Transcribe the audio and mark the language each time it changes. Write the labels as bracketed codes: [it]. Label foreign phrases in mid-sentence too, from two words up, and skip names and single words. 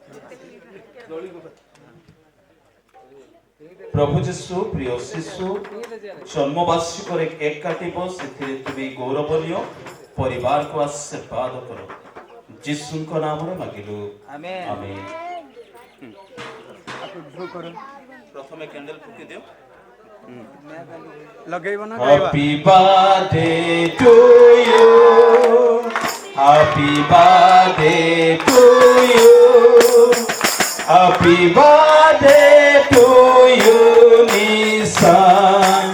[or] ପ୍ରଭୁ ଯୀଶୁ ପ୍ରିୟ ଶିଶୁ ଜନ୍ମବାର୍ଷିକରେ କେକ୍ କାଟିବ, ସେଥିରେ ତୁମେ ଗୌରବନୀୟ ପରିବାରକୁ ଆଶୀର୍ବାଦ କର। ଯୀଶୁଙ୍କ ନାମରେ ମାଗିଲୁ, ଆମେନ୍। ପ୍ରଥମେ କ୍ୟାଣ୍ଡେଲ ଫୁକି ଦିଅ। [en] Happy birthday to you. Happy birthday to you. Happy birthday to you, Nissan.